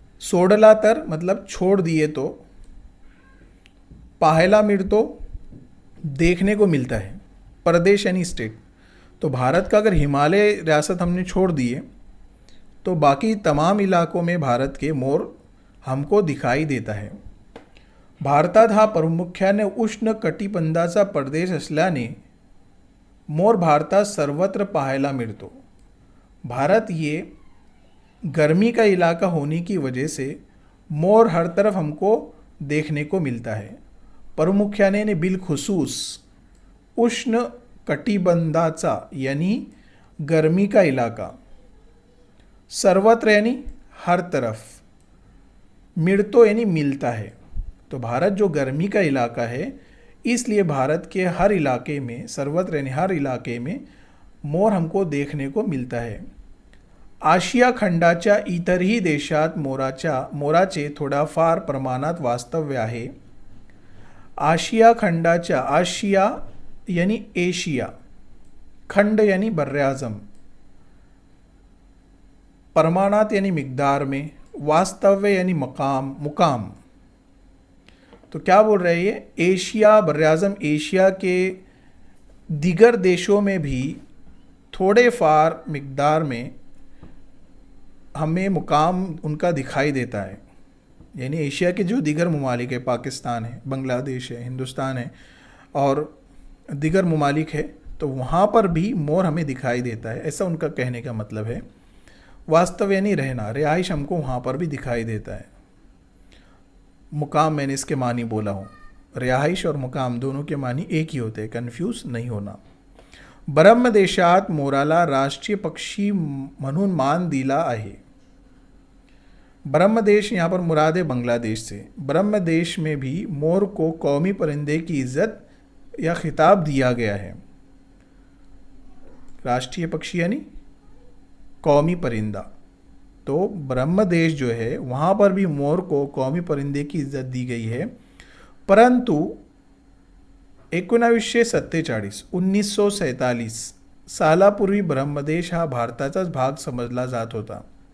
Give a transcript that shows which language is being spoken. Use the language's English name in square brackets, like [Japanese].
[Hindi] सोडला तर मतलब छोड़ दिए तो, [Marathi] पाहायला मिळतो [Hindi] देखने को मिलता है, प्रदेश यानी स्टेट. तो भारत का अगर हिमालय रियासत हमने छोड़ दिए तो बाकी तमाम इलाकों में भारत के मोर हमको दिखाई देता है. [Marathi] भारतात हा प्रामुख्याने उष्ण कटिबंधाचा प्रदेश असल्याने मोर भारतात सर्वत्र पाहायला मिळतो. [Hindi] भारत ये गर्मी का इलाका होने की वजह से मोर हर तरफ हमको देखने को मिलता है. प्रामुख्याने ने बिलखुसूस [Marathi] उष्ण कटिबंधाचा [Hindi] यानी गर्मी का इलाका, सर्वत्र यानी हर तरफ, मिलतो यानी मिलता है. तो भारत जो गर्मी का इलाका है, इसलिए भारत के हर इलाके में, सर्वत्र यानी हर इलाके में मोर हमको देखने को मिलता है. [Marathi] आशिया खंडाच्या इतरही देशात मोराचे थोडाफार प्रमाणात वास्तव्य आहे. आशिया खंडाच्या, [Hindi] आशिया यानी एशिया, खंड यानी बर्राज़म, प्रमाणात यानी मिकदार में, वास्तव्य यानी मुकाम. तो क्या बोल रहे हैं ये, एशिया बर्राज़म एशिया के दिगर देशों में भी थोड़े फार मिकदार में हमें मुकाम उनका दिखाई देता है. यानी एशिया के जो दिगर ममालिक है, पाकिस्तान है, बांग्लादेश है, हिंदुस्तान है और दिगर ममालिक है, तो वहाँ पर भी मोर हमें दिखाई देता है. ऐसा उनका कहने का मतलब है. वास्तव यानी रहना, रिहाइश हमको वहाँ पर भी दिखाई देता है. मुकाम मैंने इसके मानी बोला हूँ. रिहाइश और मुकाम दोनों के मानी एक ही होते हैं, कन्फ्यूज नहीं होना. [Marathi] ब्रह्मदेशात मोराला राष्ट्रीय पक्षी म्हणून मान दिला आहे. [Hindi] ब्रह्मदेश यहाँ पर मुराद है बांग्लादेश से. ब्रह्मदेश में भी मोर को कौमी परिंदे की इज्जत या खिताब दिया गया है. राष्ट्रीय पक्षी यानी कौमी परिंदा. तो ब्रह्मदेश जो है वहाँ पर भी मोर को कौमी परिंदे की इज्जत दी गई है. [Marathi] परंतु 1947 सालापूर्वी ब्रह्मदेश हा भारताचाच भाग समजला जात होता.